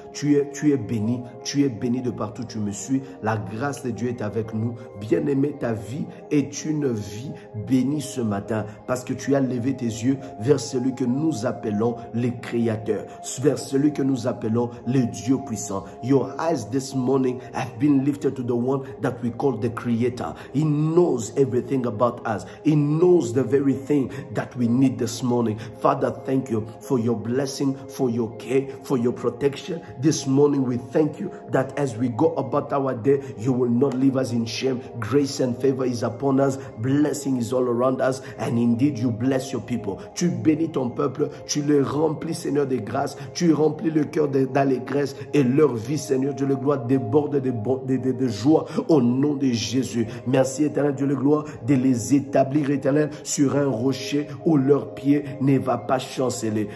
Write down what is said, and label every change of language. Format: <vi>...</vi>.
<fr>Tu es béni de partout où tu me suis. La grâce de Dieu est avec nous. Bien-aimé, ta vie est une vie bénie ce matin, parce que tu as levé tes yeux vers vers celui que nous appelons le Créateur, vers celui que nous appelons le Dieu puissant.</fr> <en>Your eyes this morning have been lifted to the one that we call the Creator. He knows everything about us. He knows the very thing that we need this morning. Father, thank you for your blessing, for your care, for your protection. This morning we thank you that as we go about our day, you will not leave us in shame. Grace and favor is upon us. Blessing is all around us. And indeed, you bless your people.</en> <fr>Tu bénis ton peuple. Tu les remplis, Seigneur, de grâce. Tu remplis le cœur d'allégresse. Et leur vie, Seigneur, Dieu le gloire, déborde de joie au nom de Jésus. Merci, éternel Dieu le gloire, de les établir, éternel, sur un rocher où leur pied ne va pas chanceler.</fr>